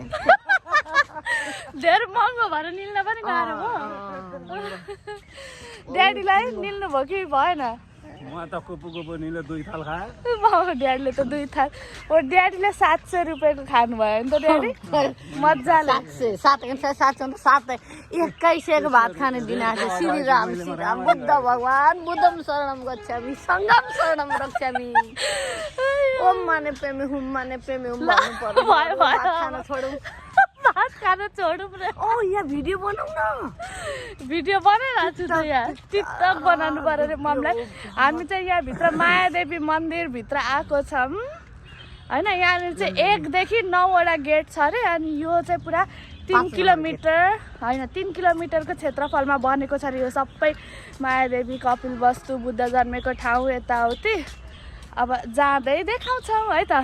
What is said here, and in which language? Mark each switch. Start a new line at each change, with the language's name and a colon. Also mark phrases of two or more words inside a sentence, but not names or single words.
Nepali: धेरै महँगो भएर निल्न पनि गाह्रो भयो ड्याडीलाई निल्नु भयो कि भएन म त कुपु निले 2 थाल खाए ड्याडीले त 2 थाल ओ ड्याडीले 700 रुपियाँको खानु भयो नि त ड्याडी मजाले 700 2100को भात खाने दिन आएको श्रीराम बुद्ध भगवान
Pali: बुद्धम शरणम गच्छामि सङ्गम शरणम रक्षामि
Sanskrit: ओम माने प्रेमी हुम माने प्रेमी हुम
Nepali: भन्नु पर्यो भात खान छोडौँ भात खान छोडौँ रे ओ यहाँ भिडियो बनाऊ न भिडियो बनाइरहेको छु त यहाँ टिकटक बनाउनु पर्यो रे मम्मीलाई हामी चाहिँ यहाँभित्र मायादेवी मन्दिरभित्र आएको छौँ होइन यहाँनिर चाहिँ 1 देखि 9 वटा गेट छ अरे अनि यो चाहिँ पुरा 3 किलोमिटर होइन 3 किलोमिटरको क्षेत्रफलमा बनेको छ अरे यो सबै मायादेवी कपिल वस्तु बुद्ध जन्मेको ठाउँ यताउति अब जाँदै देखाउँछौँ है त